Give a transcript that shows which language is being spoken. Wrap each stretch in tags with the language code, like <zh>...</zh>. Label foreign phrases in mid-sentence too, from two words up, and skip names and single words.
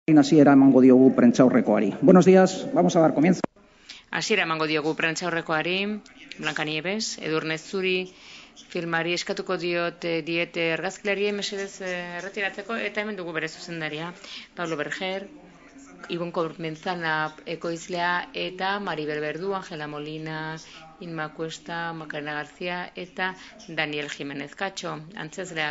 <eu>Hasiera emango diogu prentsaurrekoari.</eu> <es>Buenos días, vamos a dar comienzo.</es> <eu>Hasiera emango diogu prentsaurrekoari, Blanca Nieves, Edurne Zuri, filmari eskatuko diete argazkilari mesedez erretiratzeko, eta hemen dugu bere zuzendaria, Pablo Berger, Ibon Kormenzana ekoizlea, eta Maribel Berdu, Angela Molina, Inma Cuesta, Macarena García, eta Daniel Jiménez Cacho, antzezleak.</eu>